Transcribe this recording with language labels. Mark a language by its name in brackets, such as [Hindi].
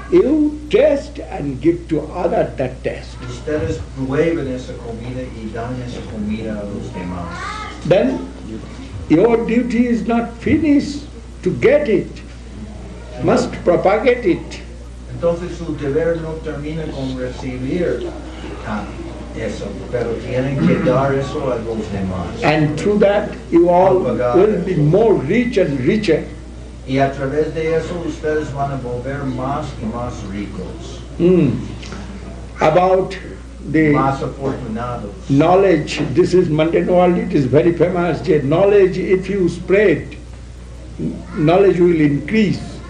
[English] you taste and give to others that taste. [Spanish] ustedes prueben esa comida y dan esa comida a los demás. [English] Then your duty is not finished to get it, must propagate it. [Spanish] Entonces su deber no termina con recibir eso, pero tienen que dar eso a los demás. [English] And through that you all will be more rich and richer. [Spanish] Y a través de eso ustedes van a volver más y más ricos, [English] About the [Spanish] más afortunados. [English] knowledge, this is mundane world, it is very famous. The knowledge, if you spread, knowledge will increase.